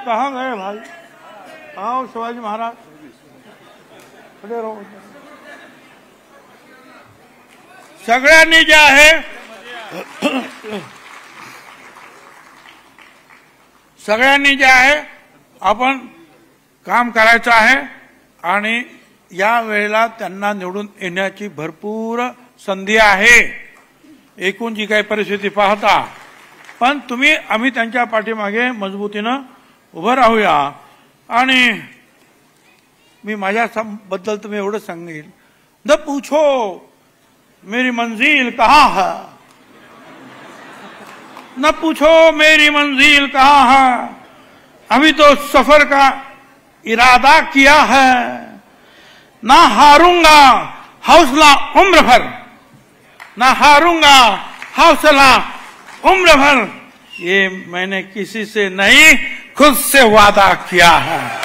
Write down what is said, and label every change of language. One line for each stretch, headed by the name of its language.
Hindi: कहाँ गए भाई, आओ शिवाजी महाराज खड़े रहो.
Marathi: सगळ्यांनी जे आहे सगळ्यांनी जे आहे आपण काम करायचं आहे आणि या वेळेला त्यांना निवडून येण्याची भरपूर संधी आहे एकूण जी काही परिस्थिती पाहता. पण आम्ही त्यांच्या पाठीमागे मजबूतीनं उभं राहूया. आणि मी माझ्याबद्दल तुम्ही एवढं सांगेल,
Hindi: न पूछो मेरी मंजिल कहाँ है, न पूछो मेरी मंजिल कहाँ है, अभी तो सफर का इरादा किया है, ना हारूंगा हौसला उम्र भर, ना हारूंगा हौसला उम्र भर, ये मैंने किसी से नहीं खुद से वादा किया है.